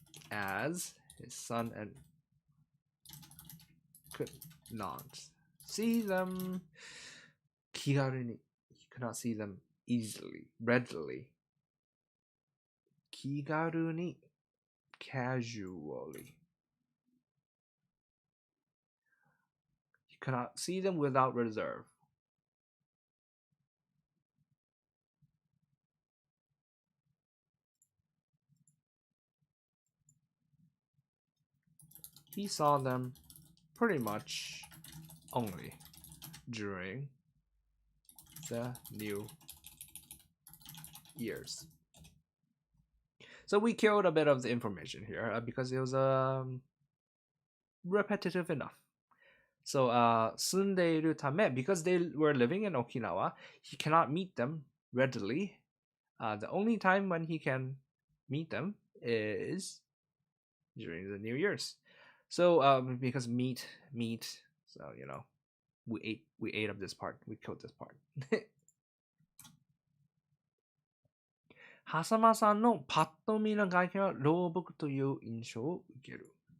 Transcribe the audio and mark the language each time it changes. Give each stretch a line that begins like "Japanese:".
English: As his son and could not see them 気軽に he could not see them easily, readily. 気軽に casually. He cannot see them without reserve. He saw them pretty much only during the New Year's. So we killed a bit of the information here because it was repetitive enough. So
Japanese: 住んでいるため
English: because they were living in Okinawa, he cannot meet them readily. The only time when he can meet them is during the New Year's. So because meat, so you know, we ate up this part, we killed this part.
Japanese: 狭間さんのパッと見の外見は老木という印象を受ける。